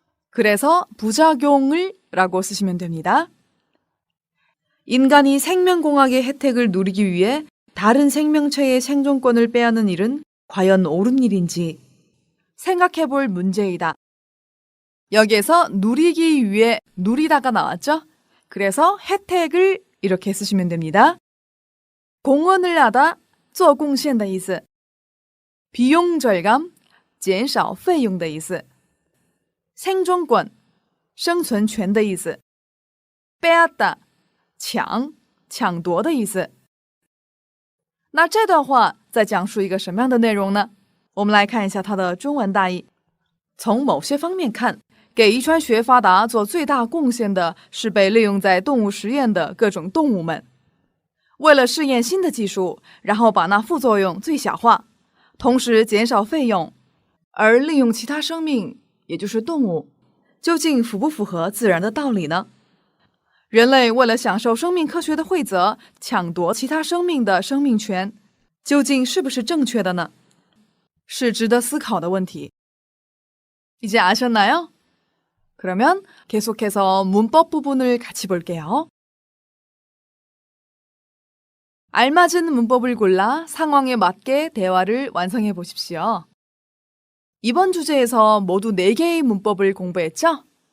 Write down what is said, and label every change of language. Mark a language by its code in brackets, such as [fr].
[ko] 그래서 부작용을 라고 쓰시면 됩니다. 인간이 생명공학의 혜택을 누리기 위해 다른 생명체의 생존권을 빼앗는 일은 과연 옳은 일인지 생각해볼 문제이다. 여기에서 누리기 위해 누리다가 나왔죠? 그래서 혜택을 이렇게 쓰시면 됩니다. 공헌을 하다, [zh] 做贡献的意思. [ko] 비용 절감, [zh] 减少费用的意思. [ko] 생존권, [zh] 生存权的意思. [ko] 빼앗다, [zh] 抢夺的意思. 那这段话在讲述一个什么样的内容呢？我们来看一下它的中文大意。从某些方面看，给遗传学发达做最大贡献的是被利用在动物实验的各种动物们。为了试验新的技术，然后把那副作用最小化，同时减少费用，而利用其他生命也就是动物，究竟符不符合自然的道理呢？人类为了享受生命科学的惠泽，抢夺其他生命的生命权，究竟是不是正确的呢？是值得思考的问题。 [ko] 이제 아셨나요? 그러면 계속해서 문법 부분을 같이 볼게요. 알맞은 문법을 골라 상황에 맞게 대화를 완성해 보십시오. 이번 주제에서 모두 4개의 문법을 공부했죠?